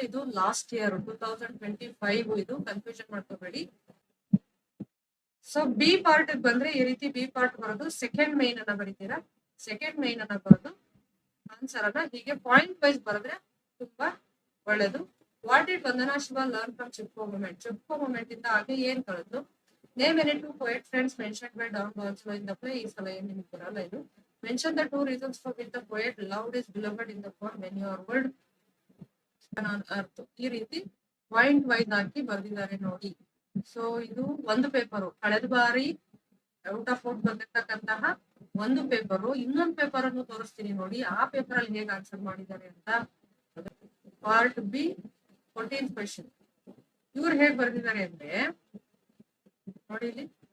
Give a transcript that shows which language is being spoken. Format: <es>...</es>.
<kn>ಇದು last year 2025. ಇದು confusion ಮಾಡ್ಕೋಬೇಡಿ. ಸೊ ಬಿ ಪಾರ್ಟ್ ಬಂದ್ರೆ ಈ ರೀತಿ ಬಿ ಪಾರ್ಟ್ ಬರೋದು. ಸೆಕೆಂಡ್ ಮೈನ್ ಅನ್ನ ಬರೀತೀರಾ. ಸೆಕೆಂಡ್ ಮೈನ್ ಅನ್ನ ಬರೋದು ಆನ್ಸರ್ ಅನ್ನ ಹೀಗೆ ಪಾಯಿಂಟ್ ವೈಸ್ ಬರೆದ್ರೆ ತುಂಬಾ ಒಳ್ಳೇದು.</kn> <en>What did Vandana Shiva learn from Chipko movement?</en> <kn>Chipko moment ಇಂದ ಹಾಗೆ ಏನ್ ಕಳೆದು?</kn> <en>Name any 2 poet friends mentioned by Don Bosco in the play.</en> <kn>ಈ ಸಲ ಏನ್ ನಿಮ್ಗೆ ಬರಲ್ಲ ಇದು.</kn> <en>Mention the 2 reasons for which the poet loved his beloved in the poem when your world on earth.</en> <kn>ಈ ರೀತಿ ಪಾಯಿಂಟ್ ವೈಸ್ ಹಾಕಿ ಬರ್ದಿದ್ದಾರೆ ನೋಡಿ. ಸೊ ಇದು ಒಂದು ಪೇಪರು. ಕಳೆದ ಬಾರಿ ಔಟ್ ಆಫ್ ಔಟ್ ಬಂದಿರ್ತಕ್ಕಂತಹ ಒಂದು ಪೇಪರು. ಇನ್ನೊಂದು ಪೇಪರ್ ಅನ್ನು ತೋರಿಸ್ತೀನಿ ನೋಡಿ, ಆ ಪೇಪರ್ ಅಲ್ಲಿ ಹೇಗೆ ಆನ್ಸರ್ ಮಾಡಿದ್ದಾರೆ ಅಂತ. Part B 14th question. ಇವ್ರು ಹೇಗ್ ಬರ್ದಿದ್ದಾರೆ ಅಂದ್ರೆ ನೋಡಿ ಇಲ್ಲಿ.</kn>